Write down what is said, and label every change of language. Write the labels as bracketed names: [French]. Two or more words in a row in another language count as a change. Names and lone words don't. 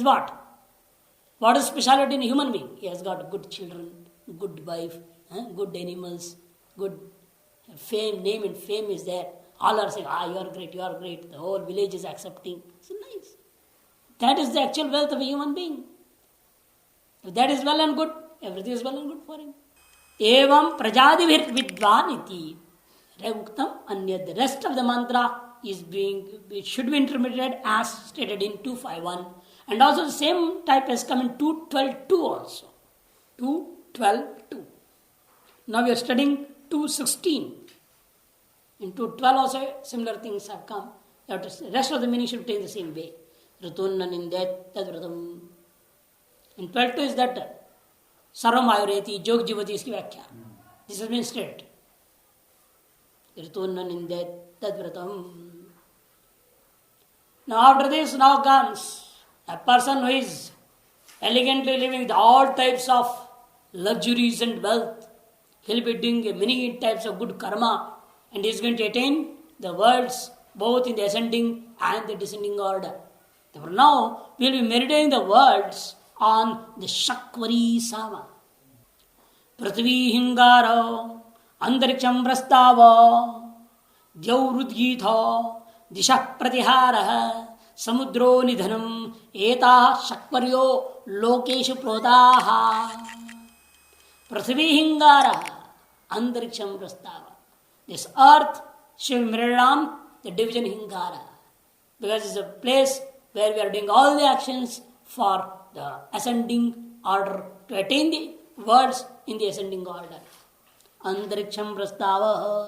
[English] What is speciality in a human being? He has got good children, good wife, good animals, good fame, name and fame is there. All are saying, you are great, you are great. The whole village is accepting. So nice. That is the actual wealth of a human being. If that is well and good, everything is well and good for him. [Sanskrit] Evam prajadivir vidvan iti. Uktam anya. [English] The rest of the mantra is it should be interpreted as stated in 251. And also the same type has come in 212.2 also. 212.2. Now we are studying 216. In 212 also similar things have come. The rest of the meaning should take the same way. [Sanskrit] Ritunna nindet tadvratam. [English] In 12.2 is that [Sanskrit] Sarvam Ayureti, Jog Jivati [Hindi] इसकी व्याख्या. [English] This has been stated. [Sanskrit] Ritunna nindet tadvratam. [English] Now after this now comes a person who is elegantly living with all types of luxuries and wealth. He'll be doing many types of good karma and he is going to attain the worlds both in the ascending and the descending order. Therefore now we will be meditating the words on the Shakvari Sama. [Sanskrit] Prithvi Hingaro Antariksham Prastava Dyaurudgitha Disha Pratihara Samudro Nidhanam Eta Shakvaryo Lokeshu Protaha. Prithvi Hingara Antariksham Prastava. [English] This earth shall mirror on the division Hingara. Because it's a place where we are doing all the actions for the ascending order to attain the words in the ascending order. [Sanskrit] Antariksham Prastava.